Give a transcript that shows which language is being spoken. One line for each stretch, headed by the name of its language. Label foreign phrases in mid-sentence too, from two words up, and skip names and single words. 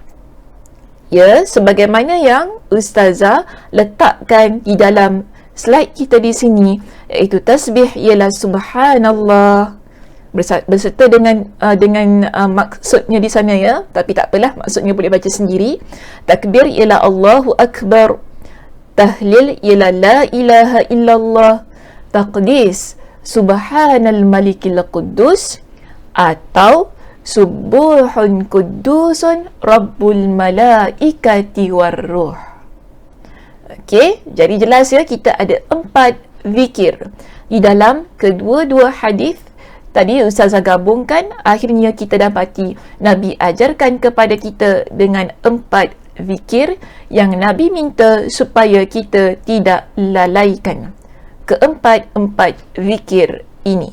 Malay: Ya, sebagaimana yang ustazah letakkan di dalam slide kita di sini, iaitu tasbih ialah subhanallah berserta dengan maksudnya di sana ya, tapi tak apalah, maksudnya boleh baca sendiri. Takbir ialah
Arabic: الله أكبر,
Malay: tahlil ialah
Arabic: لا إله إلا الله, taqdis سبحان الملك القدوس, atau سبوح قدوس رب الملائكة والروح.
Malay: Okey, jadi jelas ya, kita ada 4 zikir di dalam kedua-dua hadis. Tadi ustazah gabungkan, akhirnya kita dapati Nabi ajarkan kepada kita dengan 4 zikir yang Nabi minta supaya kita tidak lalaikan keempat-empat zikir ini.